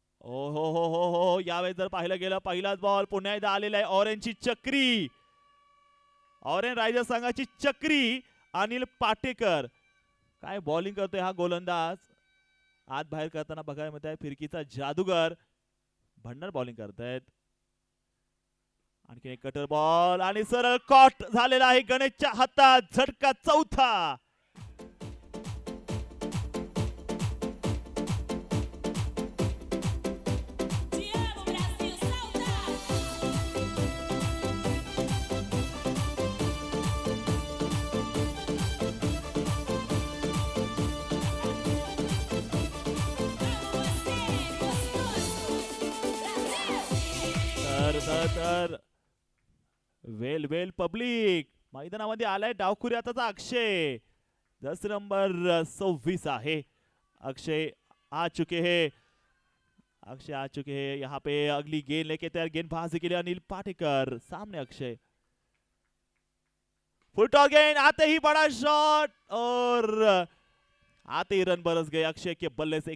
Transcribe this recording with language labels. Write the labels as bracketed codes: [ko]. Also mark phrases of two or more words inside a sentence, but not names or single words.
[mr] हो हो हो हो हो, यावेळेस जर पाहिलं गेलं पहिलाच बॉल पुन्हा एकदा आलेला आहे ऑरेंजची चक्री, ऑरेंज रायझर्स संघाची चक्री अनिल पाटेकर. काय बॉलिंग करतोय हा गोलंदाज, आत बाहेर करताना बघायला मिळत आहे फिरकीचा जादूगर भंडार बॉलिंग करतायत. आणखी एक कटर बॉल आणि सरळ कॉट झालेला आहे गणेशच्या हातात, झटका चौथा. [pt] Diabo Brasil, salta! Vamos você, gostoso! Brasil! [mr] तर वेल वेल पब्लिक मैदानामध्ये आलाय डावखुरी आताचा अक्षय, दस नंबर 26 आहे अक्षय. [hi] आ चुके हैं अक्षय, आ चुके हैं यहाँ पे. अगली गेंद लेके तैयार, गेंदबाजी के लिए अनिल पाटेकर, सामने अक्षय. फुट गेंद आते ही बड़ा शॉट और आते ही रन बरस गए अक्षय के बल्ले से.